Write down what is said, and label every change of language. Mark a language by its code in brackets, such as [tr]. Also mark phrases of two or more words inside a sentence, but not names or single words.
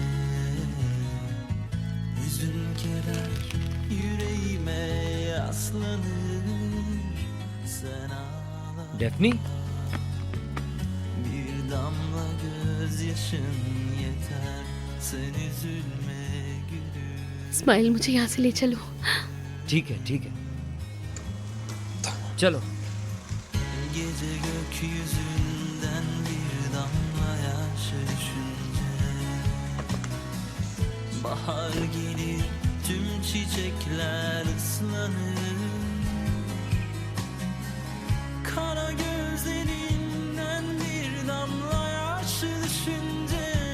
[tr] Hüzün keder yüreğime yaslanır. Sen ağla. डेफनी Bir damla gözyaşın yeter. Sen üzülme gülüm. [hi] स्माइल मुझे यहाँ से ले चलो। ठीक है चलो। [tr] Gece gökyüzünden bir damla yaş düşünce. Bahar gelir tüm çiçekler ıslanır. Kara gözlerinden bir damla yaş düşünce.